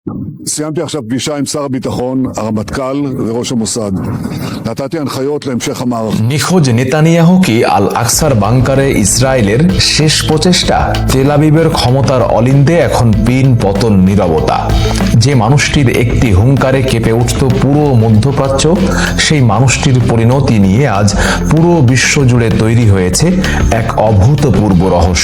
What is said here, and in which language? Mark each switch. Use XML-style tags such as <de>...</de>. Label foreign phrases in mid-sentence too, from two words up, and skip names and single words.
<he>סיימתי עכשיו פגישה עם שר הביטחון, הרמטכ"ל וראש המוסד. נתתי הנחיות להמשך המערכה.</he> <bn>নিখোঁজ নেতানিয়াহু কি আল আকসার বাংকারে ইসরায়েলের শেষ প্রচেষ্টা? তেল আবিবের ক্ষমতার অলিন্দে এখন পিন পতন নীরবতা। যে মানুষটির একটি হুঙ্কারে কেঁপে উঠত পুরো মধ্যপ্রাচ্য, সেই মানুষটির পরিণতি নিয়ে আজ পুরো বিশ্ব জুড়ে তৈরি হয়েছে এক অভূতপূর্ব রহস্য।</bn>